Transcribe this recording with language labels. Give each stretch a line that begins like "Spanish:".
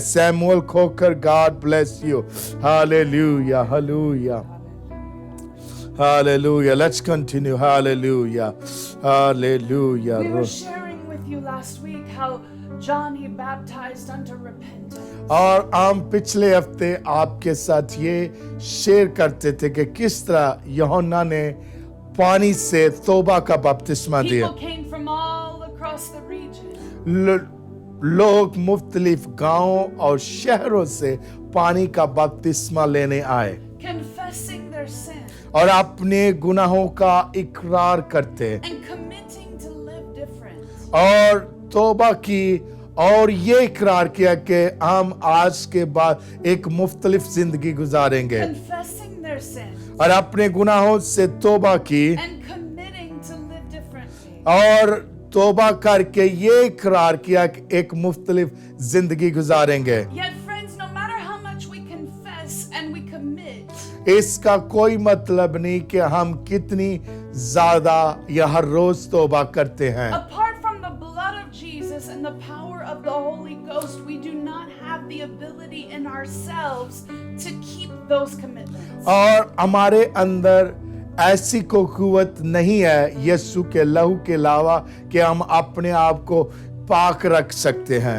English: Samuel Coker, God bless you. Hallelujah. Hallelujah. Hallelujah. Let's continue. Hallelujah. Hallelujah. We were sharing with you last week how John he baptized unto repentance.
Hindi: और हम पिछले हफ्ते आपके साथ ये share करते थे कि किस तरह यूहन्ना ने पानी से तौबा का बपतिस्मा दिया।
English: People came from all across the region.
Hindi: लोग मुख्तलिफ गांवों और शहरों से पानी का बपतिस्मा लेने आए
English: Confessing their sin
Hindi: और अपने गुनाहों का इकरार करते
English: and committing to live different.
Hindi: और तौबा की और ये इकरार किया कि हम आज के बाद एक मुख्तलिफ जिंदगी गुजारेंगे
English: Confessing their sin
Hindi: और अपने गुनाहों से तौबा की
English: and committing to live differently.
Hindi: और तौबा करके ये इकरार किया कि एक मुख्तलिफ जिंदगी गुजारेंगे।
English: Yet friends, no matter how much we confess and we commit,
Hindi: इसका कोई मतलब नहीं कि हम कितनी ज्यादा या हर रोज तौबा करते हैं।
English: apart from the blood of Jesus and the power of the Holy Ghost, we do not have the ability in ourselves to keep those commitments.
Hindi: और हमारे अंदर ऐसी कोई कुव्वत नहीं है यीशु के लहू के अलावा कि हम अपने आप को पाक रख सकते हैं।